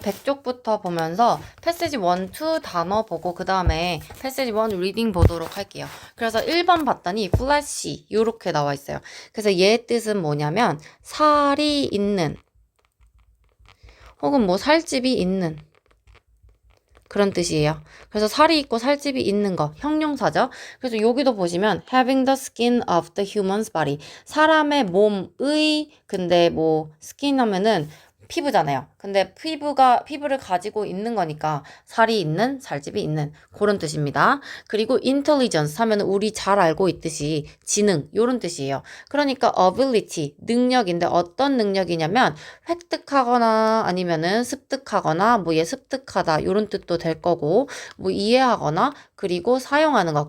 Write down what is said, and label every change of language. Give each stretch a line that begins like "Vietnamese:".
Korean: 100쪽부터 보면서 패시지 1, 2 단어 보고 그 다음에 패시지 1 리딩 보도록 할게요. 그래서 1번 봤더니 플래시 이렇게 나와 있어요. 그래서 얘의 뜻은 뭐냐면 살이 있는 혹은 뭐 살집이 있는 그런 뜻이에요. 그래서 살이 있고 살집이 있는 거, 형용사죠. 그래서 여기도 보시면
English: having the skin of the human's body.
Korean: 사람의 몸의, 근데 뭐 skin 하면은 피부잖아요. 근데 피부를 가지고 있는 거니까 살이 있는, 살집이 있는 그런 뜻입니다. 그리고 intelligence 하면 우리 잘 알고 있듯이 지능 요런 뜻이에요. 그러니까 ability 능력인데 어떤 능력이냐면 획득하거나 아니면은 습득하거나 뭐 얘 습득하다 요런 뜻도 될 거고 뭐 이해하거나 그리고 사용하는 거.